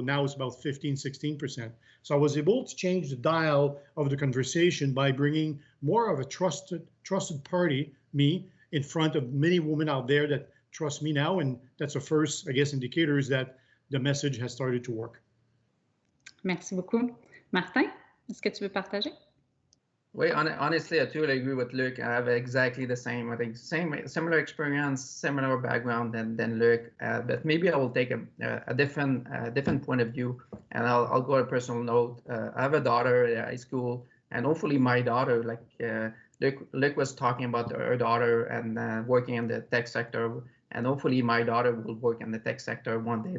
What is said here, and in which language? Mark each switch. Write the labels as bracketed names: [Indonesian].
[English] Now it's about 15, 16%. So I was able to change the dial of the conversation by bringing more of a trusted party, me, in front of many women out there that trust me now. And that's the first, I guess, indicators that the message has started to work. [French] Merci beaucoup. Martin, est-ce que tu veux partager? [English] Well, honestly, I totally agree with Luc. I have exactly the same. I think similar experience, similar background than Luc. But maybe I will take a different point of view, and I'll go to a personal note. I have a daughter at high school, and hopefully my daughter, like Luc was talking about her daughter and working in the tech sector, and hopefully my daughter will work in the tech sector one day.